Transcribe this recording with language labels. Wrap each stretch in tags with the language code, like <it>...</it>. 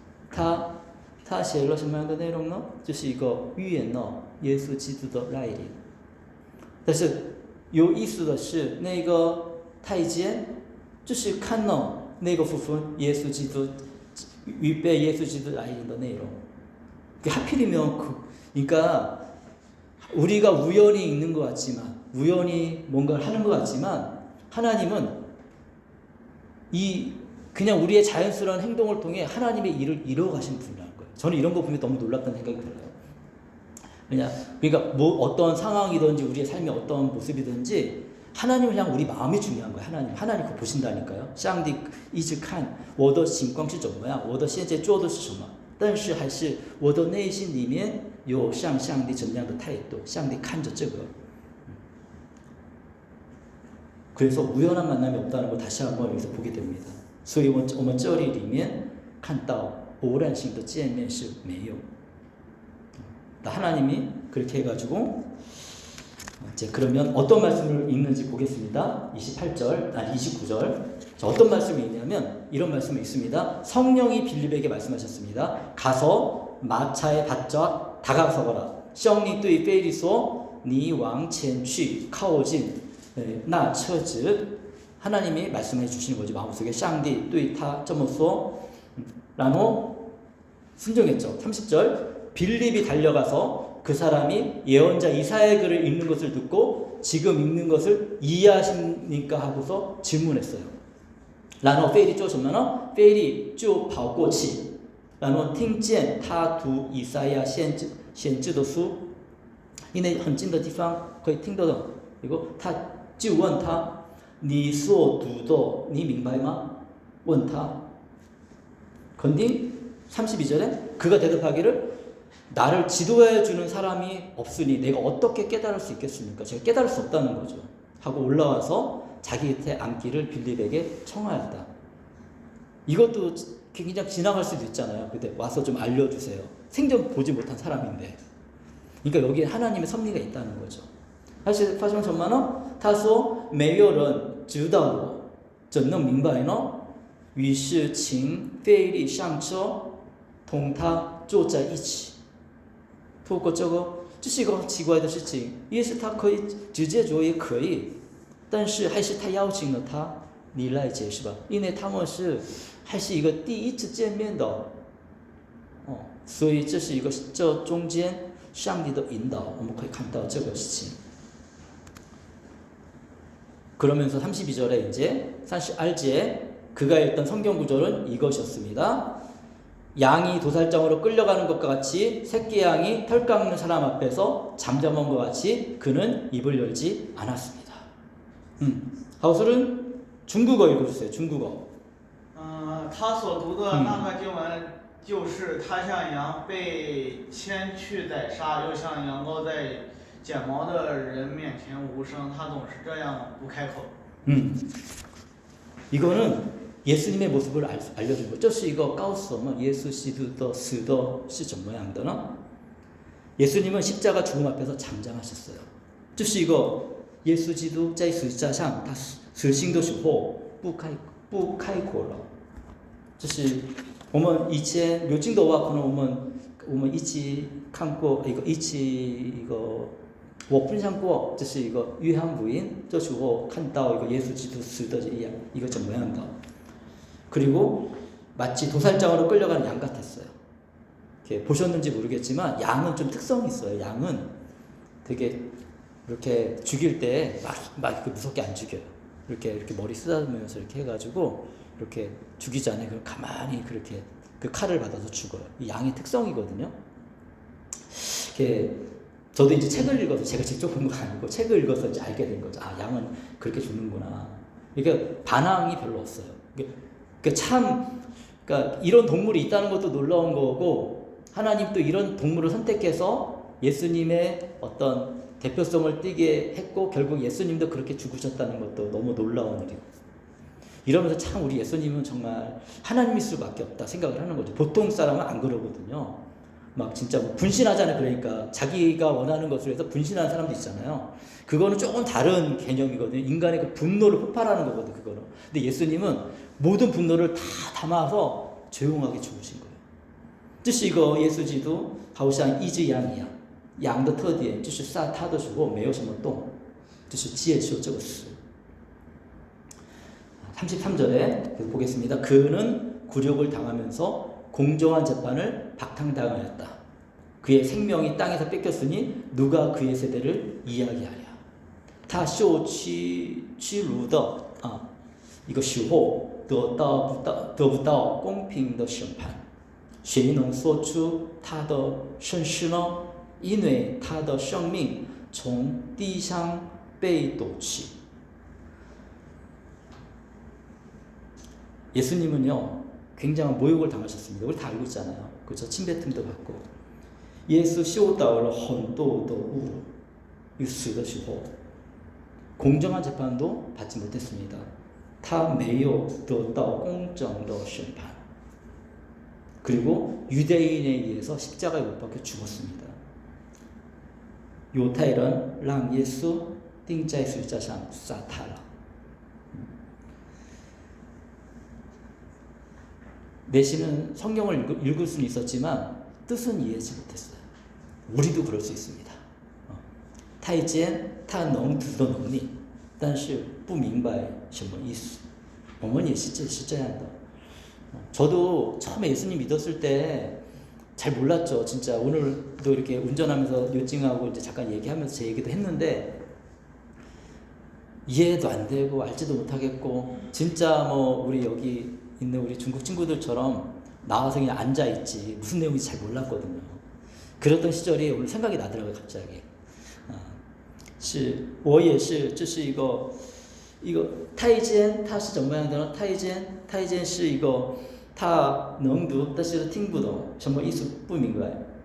<zh>他写了什么样的内容呢？就是一个预言了耶稣基督的来临。但是有意思的是，那个太监就是看了那个部分耶稣基督预备耶稣基督来临的内容。</zh> <ko>하필이면 그러니까 우리가 우연히 읽는 것 같지만 우연히 뭔가를 하는 것 같지만 하나님은 그냥 우리의 자연스러운 행동을 통해 하나님의 일을 이루어가신 분이라는 거예요. 저는 이런 거 보면 너무 놀랍다는 생각이 들어요. 그러니까 뭐 어떤 상황이든지 우리의 삶의 어떤 모습이든지 하나님을 향한 우리 마음이 중요한 거예요. 하나님 그거 보신다니까요.</ko> <zh>上帝一直看我的情况是怎么样，我的现在做的是什么，但是还是我的内心里面有向上帝怎样的态度，上帝看着这个。</zh> <ko>그래서 우연한 만남이 없다는 걸 다시 한번 여기서 보게 됩니다.</ko> <zh>所以我们这里面看到偶然性的见面是没有。</zh> <ko>하나님이 그렇게 해가지고 이제 그러면 어떤 말씀을 읽는지 보겠습니다. 29절. 자, 어떤 말씀이 있냐면 이런 말씀이 있습니다. 성령이 빌립에게 말씀하셨습니다. 가서 마차에 바짝 다가서거라.</ko> <zh>圣灵对腓力说你往前去靠近</zh> <ko>나 처즈 하나님이 말씀해 주시는 거죠. 마음속에</ko> <zh>上帝对他这么说</zh> <ko>라노 순종했죠. 30절 빌립이 달려가서 그 사람이 예언자 이사야의 글을 읽는 것을 듣고 지금 읽는 것을 이해하십니까 하고서 질문했어요.</ko> <zh>然后腓力做什么呢？腓力就跑过去，然后听见他读以赛亚先知的书，因为很近的地方可以听得懂。</zh> <ko>그리고</ko> <zh>他就问他，你所读的你明白吗？问他。</zh> <ko>근데 32절에 그가 대답하기를 나를 지도해 주는 사람이 없으니 내가 어떻게 깨달을 수 있겠습니까? 제가 깨달을 수 없다는 거죠. 하고 올라와서 자기 곁에 앉기를 빌립에게 청하였다. 이것도 그냥 지나갈 수도 있잖아요. 근데 와서 좀 알려주세요. 생전 보지 못한 사람인데. 그러니까 여기에 하나님의 섭리가 있다는 거죠.</ko> <zh>他是发生什么呢？他说没有人知道我，怎能明白呢？于是请腓力上车，同他坐在一起。透过这个，这是一个很奇怪的事情。也是他可以直接做也可以，但是还是他邀请了他，你来解释吧，因为他们是还是一个第一次见面的，所以这是一个这中间上帝的引导，我们可以看到这个事情。</zh> <ko>그러면서 32절에 이제 사실 알제 그가 읽던 성경 구절은 이것이었습니다. 양이 도살장으로 끌려가는 것과 같이 새끼 양이 털 깎는 사람 앞에서 잠잠한 것 같이 그는 입을 열지 않았습니다. 하우스는 중국어 읽어주세요. 중국어.</ko> <zh>他所读的那段经文就是他像羊被牵去宰杀，又像羊羔在剪毛的人面前无声，他总是这样不开口。</zh> <ko>이거는 예수님의 모습을 알려준 거죠.</ko> <zh>这是一个告诉我们耶稣基督的死的是怎么样的呢?</zh> <ko>예수님은 십자가 죽음 앞에서 잠잠하셨어요.</ko> <zh>这是一个耶稣基督在十字架上他死刑的时候不开口了。这是我们以前刘金斗话可能我们一起看过一起我分享过，这是一个约翰福音这时候看到一个耶稣基督死的一个怎么样的</zh> <ko>그리고 마치 도살장으로 끌려가는 양 같았어요. 이렇게 보셨는지 모르겠지만 양은 좀 특성이 있어요. 양은 되게 이렇게 죽일 때 막 무섭게 안 죽여요. 이렇게 머리 쓰다듬으면서 이렇게 해가지고 이렇게 죽이지 않아요. 그럼 가만히 그렇게 그 칼을 받아서 죽어요. 이 양의 특성이거든요. 이렇게 저도 이제 책을 읽어서 제가 직접 본 건 아니고 책을 읽어서 이제 알게 된 거죠. 아, 양은 그렇게 죽는구나. 그러니까 반항이 별로 없어요. 그러니까 이런 동물이 있다는 것도 놀라운 거고 하나님 또 이런 동물을 선택해서 예수님의 어떤 대표성을 띠게 했고 결국 예수님도 그렇게 죽으셨다는 것도 너무 놀라운 일이고 이러면서 참 우리 예수님은 정말 하나님일 수밖에 없다 생각을 하는 거죠. 보통 사람은 안 그러거든요. 막 진짜 뭐 분신하잖아요. 그러니까 자기가 원하는 것을 위해서 분신하는 사람도 있잖아요. 그거는 조금 다른 개념이거든요. 인간의 그 분노를 폭발하는 거거든요. 그거는. 근데 예수님은 모든 분노를 다 담아서 조용하게 죽으신 거예요.</ko> <zh>这是一个耶稣基督好像一只羊一样，羊的特点就是杀他的时候没有什么动，就是接受这个死。</zh> <ko>33절에 보겠습니다. 그는 굴욕을 당하면서 공정한 재판을 박탕당하였다. 그의 생명이 땅에서 뺏겼으니 누가 그의 세대를 이야기하랴.</ko> <zh>他受屈辱的一个时候得不到公平的审判，谁能说出他的身世呢？因为他的生命从地上被夺去。</zh> <ko>예수님은요 굉장한 모욕을 당하셨습니다. 우리 다 알고 있잖아요. 그렇죠? 침뱉음도 받고 예수</ko> <zh>受到了很多的侮辱死的时候</zh> <ko>공정한 재판도 받지 못했습니다.</ko> <zh>他没有得到公正的审判</zh> <ko>그리고 유대인에 의해서 십자가에 못 박혀 죽었습니다.</ko> <zh>犹太人让耶稣钉在十字架上杀他了</zh> <ko>내시는 성경을 읽을 수는 있었지만 뜻은 이해하지 못했어요. 우리도 그럴 수 있습니다.</ko> <zh>太监他能读的能力，但是不明白什么意思。我们也是这样的。</zh> <ko>저도 처음에 예수님 믿었을 때 잘 몰랐죠. 진짜 오늘도 이렇게 운전하면서 요징하고 이제 잠깐 얘기하면서 제 얘기도 했는데 이해도 안 되고 알지도 못하겠고 진짜 뭐 우리 여기 있는 우리 중국 친구들처럼 나와서 그냥 앉아있지 무슨 내용인지 잘 몰랐거든요. 그랬던 시절이 오늘 생각이 나더라고요. 갑자기</ko> <zh>是我也是这是一个太监他是怎么样的呢？太监是一个他能读但是听不懂什么意思不明白。</zh>